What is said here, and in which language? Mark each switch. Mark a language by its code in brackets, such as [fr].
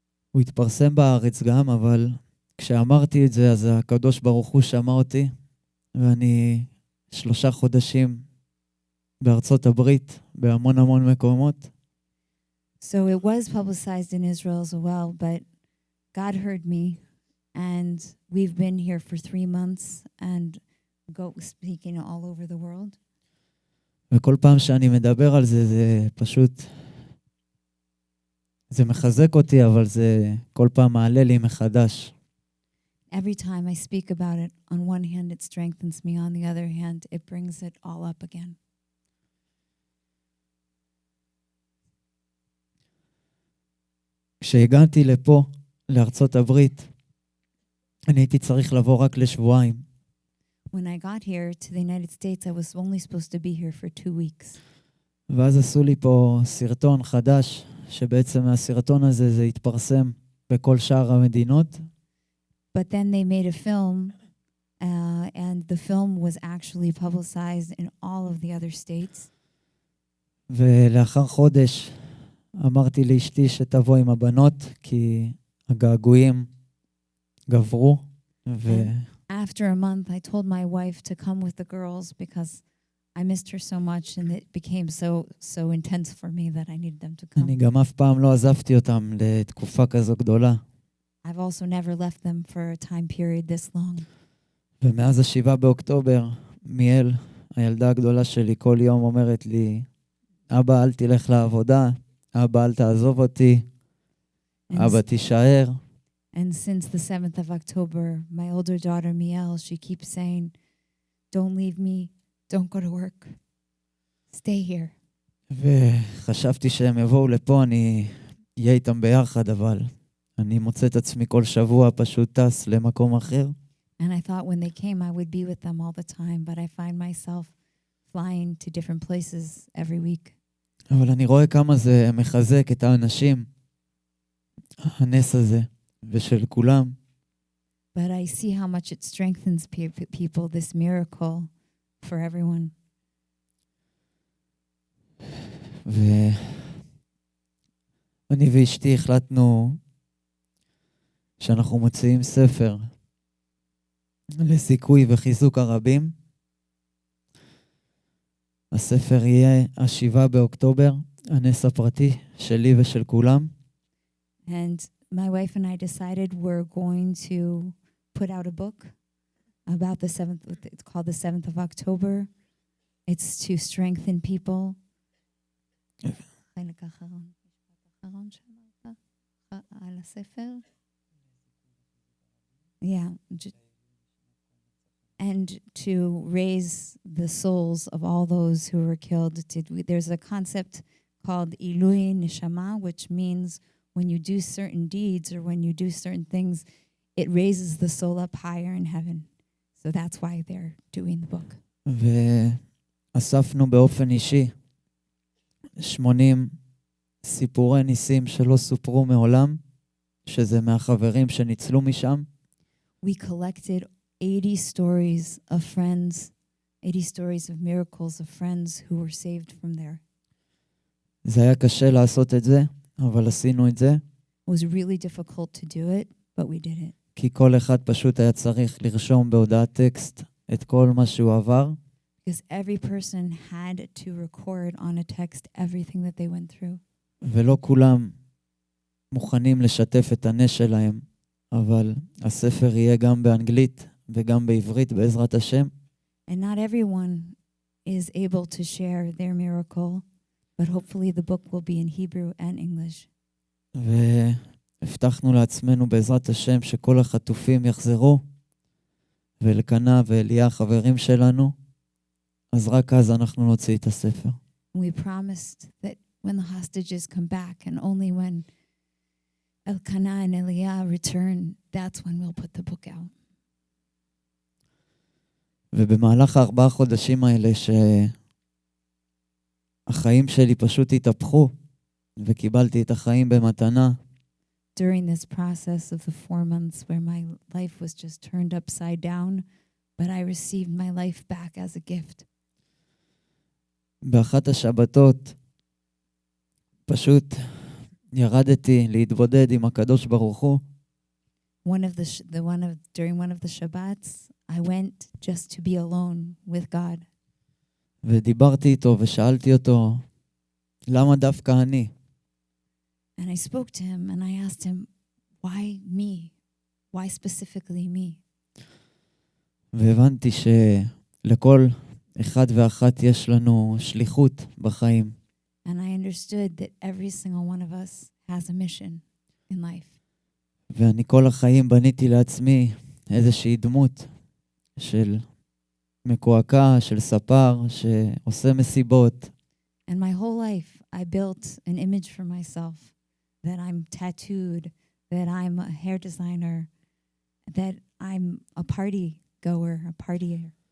[he] הוא יתפרסם בארץ גם, אבל כשאמרתי את זה, אז הקדוש ברוך הוא שמע אותי, ואני 3 חודשים בארצות הברית, בהמון מקומות. [en] So it was publicized in Israel as well, but God heard me, and we've been here for 3 months and go speaking all over the world. [he] וכל פעם שאני מדבר על זה, זה פשוט, זה מחזק אותי, אבל זה כל פעם מעלה לי מחדש. [en] Every time I speak about it, on one hand it strengthens me, on the other hand it brings it all up again. [he] כשהגעתי לפה, לארצות הברית, אני הייתי צריך לבוא רק לשבועיים. [en] When I got here to the United States, I was only supposed to be here for 2 weeks. [he] ואז עשו לי פה סרטון חדש, שבעצם מהסרטון הזה זה התפרסם בכל שאר המדינות. [en] But then they made a film, and the film was actually publicized in all of the other states. [he] ולאחר חודש אמרתי לאשתי שתבוא עם הבנות, כי הגעגועים גברו. [en] After a month, I told my wife to come with the girls because I missed her so much, and it became so intense for me that I needed them to come. [he] אני גם אף פעם לא עזבתי אותם לתקופה כזו גדולה. [en] I've also never left them for a time period this long. [he] ומאז 7 באוקטובר, מיאל, הילדה הגדולה שלי, כל יום אומרת לי, אבא, אל תלך לעבודה, אבא, אל תעזוב אותי, אבא, תישאר. [en] And since the 7th of October, my older daughter, Miel, she keeps saying, don't leave me, don't go to work, stay here. [he] וחשבתי שהם יבואו לפה, אני אהיה איתם ביחד, אבל אני מוצא את עצמי כל שבוע פשוט טס למקום אחר. [en] And I thought when they came, I would be with them all the time, but I find myself flying to different places every week. [he] אבל אני רואה כמה זה מחזק את האנשים, הנס הזה, ושל כולם. [en] But I see how much it strengthens people, this miracle for everyone. [he] ואני ואשתי החלטנו שאנחנו מוציאים ספר לסיכוי וחיזוק הרבים. הספר יהיה 7 באוקטובר, הנס הפרטי שלי ושל כולם. [en] And my wife and I decided we're going to put out a book about the 7th, it's called the 7th of October. It's to strengthen people. [he] חלק אחרון שאמרת על הספר. [en] Yeah. And to raise the souls of all those who were killed. There's a concept called Ilui Neshama, which means when you do certain deeds or when you do certain things, it raises the soul up higher in heaven. So that's why they're doing the book. [he] ואספנו באופן אישי 80 סיפורי ניסים שלא סופרו מעולם, שזה מהחברים שניצלו משם. [en] We collected 80 stories of friends, 80 stories of miracles of friends who were saved from there. [he] זה היה קשה לעשות את זה, אבל עשינו את זה. [en] It was really difficult to do it, but we did it. [he] כי כל אחד פשוט היה צריך לרשום בהודעת טקסט את כל מה שהוא עבר. [en] Because every person had to record on a text everything that they went through. [he] ולא כולם מוכנים לשתף את הנס שלהם, אבל הספר יהיה גם באנגלית וגם בעברית בעזרת השם. [en] And not everyone is able to share their miracle, but hopefully the book will be in Hebrew and English. [he] והבטחנו לעצמנו בעזרת השם שכל החטופים יחזרו, ולקנה ואליה החברים שלנו, אז רק אז אנחנו נוציא את הספר. [en] We promised that when the hostages come back and only when Elkanah and Eliah return, that's when we'll put the book out. [he] ובמהלך 4 חודשים האלה שהחיים שלי פשוט התהפכו, וקיבלתי את החיים במתנה. [en] During this process of the 4 months where my life was just turned upside down, but I received my life back as a gift. [he] באחת השבתות פשוט ירדתי להתבודד עם הקדוש ברוך הוא. [en] During one of the Shabbats, I went just to be alone with God. [he] ודיברתי איתו ושאלתי אותו, למה דווקא אני? [en] And I spoke to him and I asked him, why me? Why specifically me? [he] והבנתי שלכל אחד ואחת יש לנו שליחות בחיים. [en] And I understood that every single one of us has a mission in life. [he] ואני כל החיים בניתי לעצמי איזושהי דמות של מקועקע, של ספר, שעושה מסיבות. [en] And my whole life I built an image for myself that I'm tattooed, that I'm a hair designer, that I'm a party goer, a partier.